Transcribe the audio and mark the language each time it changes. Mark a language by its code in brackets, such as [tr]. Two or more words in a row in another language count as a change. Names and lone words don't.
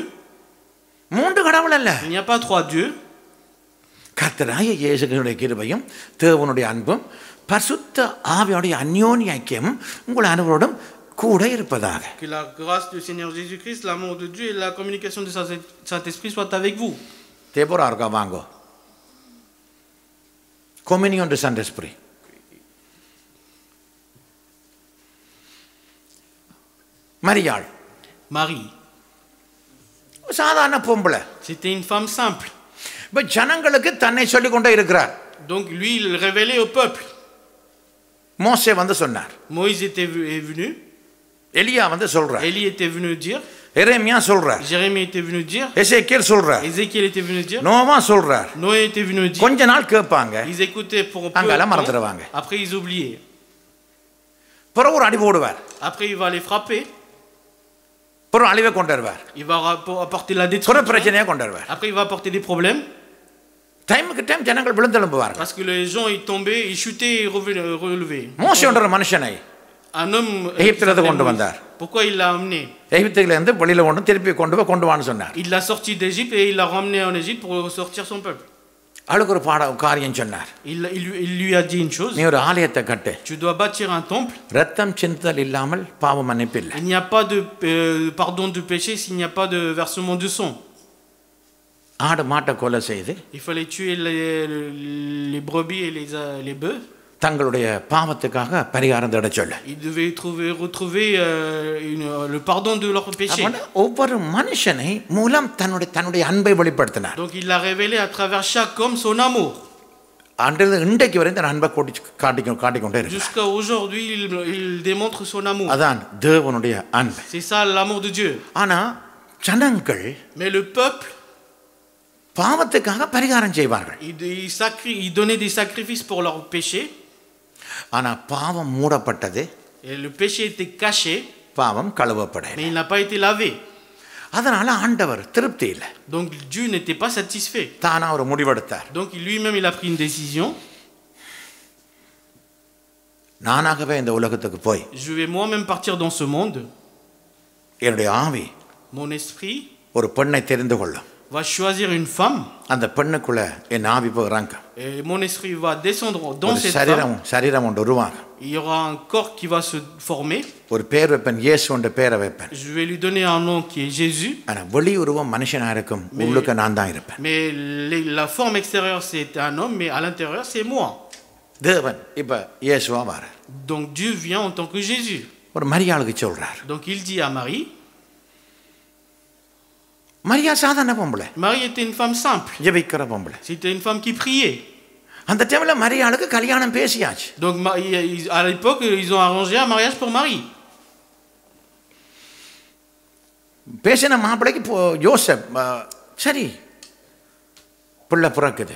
[ta] மூன்று கடவுள் அல்ல. [fr] Il n'y a pas trois dieux. [ta] கர்த்தராகிய இயேசு கிறிஸ்துவின் கிருபையும் தேவனுடைய அன்பும் பரிசுத்த ஆவியுடைய அந்யோன்ய ஐக்கியமும் உங்கள் அனைவரோடும் கூட இருப்பதாக. [fr] Que la grâce du Seigneur Jésus-Christ, l'amour de Dieu et la communication du Saint-Esprit soient avec vous. [ta] தேபோரா இருக்கா வாங்கோ. [fr] Communion du Saint-Esprit. [ta] மரியாள். [fr] Marie. [ta] சாதாரண பொம்பளை. [fr] C'était une femme simple. [ta] இப்ப ஜனங்களுக்கு தன்னை சொல்லிக் கொண்டே இருக்கிறார். [fr] Donc lui il révélait au peuple. [ta] மோசே வந்து சொன்னார். [fr] Moïse est venu. [ta] எலியா வந்து சொல்றார். [fr] Élie était venu dire. [ta] எரேமியா சொல்றார். [fr] Jérémie était venu dire. [ta] எசேக்கியேல் சொல்றார். [fr] Ézéchiel était venu dire. [ta] நோவா சொல்றார். [fr] Noé était venu dire. [ta] கொஞ்ச நாள் கேட்பாங்க. [fr] Ils écoutaient pour un peu. [ta] அங்கெல்லாம் மறந்துடுவாங்க. [fr] Après ils oubliaient. [ta] பிறகு ஒரு அடி போடுவார். [fr] Après il va les frapper. [ta] பிறகு அழிவை கொண்டு வருவார். [fr] Il va apporter la [ta] பிறகு [fr] destruction. [ta] பிரச்சனையை கொண்டு வருவார். [fr] Après il va apporter des problèmes. [ta] டைமுக்கு டைம் ஜனங்கள் விழுந்தெழும்புவார்கள். [fr] Parce que les gens ils tombaient, ils chutaient et relevaient. [ta] மோசே என்ற மனுஷனை [fr] Un homme. [ta] எகிப்திலிருந்து கொண்டு வந்தார். [fr] Pourquoi il l'a amené? [ta] எகிப்திலிருந்து வெளியில கொண்டு திருப்பி கொண்டு வான்னு சொன்னார். [fr] Il l'a sorti d'Égypte et il l'a ramené en Égypte pour sortir son peuple. [ta] அவளுக்கு ஒரு காரியம் சொன்னார். [fr] Il lui a dit une chose. [ta] நீ ஒரு ஆலயத்தை கட்டு. [fr] Tu dois bâtir un temple. [ta] ரத்தம் சிந்துதல் இல்லாமல் பாவ மன்னிப்பு இல்லை. [fr] Il n'y a pas de pardon de péché s'il n'y a pas de versement de sang. [ta] ஆடு மாட்டை கொலை செய்து [fr] Il fallait tuer les brebis et les bœufs. [ta] தங்களுடைய பாவத்துக்காக பரிகாரம் தேட சொல்ல. [fr] Ils devaient retrouver le pardon de leurs péchés. [ta] ஒவ்வொரு மனுஷனை மூலம் தன்னுடைய அன்பை வெளிப்படுத்தினார். [fr] Donc il a révélé à travers chaque homme son amour. [ta] அன்றிலிருந்து இன்றைக்கு வரை இந்த அன்பை காட்டிக்கொண்டே இருக்கு. [fr] Jusqu'à aujourd'hui il démontre son amour. [ta] அதான் தேவனுடைய அன்பு. [fr] C'est ça l'amour de Dieu. [ta] ஆனா ஜனங்கள் [fr] Mais le peuple [ta] பாவத்துக்காக பரிகாரம் செய்வார்கள். [fr] ils donnaient des sacrifices pour leurs péchés. [ta] ஆனா பாவம் மூடப்பட்டது. [fr] Et le péché était caché. [ta] பாவம் கழுவப்படவில்லை. [fr] Mais il n'a pas été lavé. [ta] அதனால ஆண்டவர் திருப்தி இல்லை. [fr] Donc Dieu n'était pas satisfait. [ta] தானா ஒரு முடிவெடுத்தார். [fr] Donc lui-même il a pris une décision. [ta] நானாகவே இந்த உலகத்துக்கு போய் [fr] Je vais moi-même partir dans ce monde. [ta] என்னுடைய ஆவி [fr] Mon esprit [ta] ஒரு பெண்ணை தெரிந்து கொள்ளும். [fr] va choisir une femme [ta] அந்த பெண்ணுக்குள்ள என் ஆவி போய் இறங்கும். [fr] et mon esprit va descendre dans [ta] ஒரு [fr] cette femme. [ta] சரீரம் ஒன்று உருவாகும். [fr] Il y aura un corps qui va se former. [ta] ஒரு பேர் வைப்பேன், இயேசுன்ற பேரை வைப்பேன். [fr] Je vais lui donner un nom qui est Jésus. [ta] ஆனா வெளி உருவம் மனுஷனா இருக்கும், உள்ளுக்கு நான் தான் இருப்பேன். [fr] Mais la forme extérieure c'est un homme, mais à l'intérieur c'est moi. [ta] தேவன் இப்ப இயேசுவா வரார். [fr] Donc Dieu vient en tant que Jésus. [ta] ஒரு மரியாளுக்கு சொல்றார். [fr] Donc il dit à Marie. [ta] மரியா சாதாரண பொம்பளை. [fr] Marie était une femme simple. [ta] ஜெபிக்கிற பொம்பளை. [fr] C'était une femme qui priait. [ta] அந்த டைம்ல மரியாளுக்கு கல்யாணம் பேசியாச்சு. [fr] Donc à l'époque ils ont arrangé un mariage pour Marie. [ta] பேசின மாப்பிளைக்கு யோசப் சரி பிள்ளை பிறக்குது.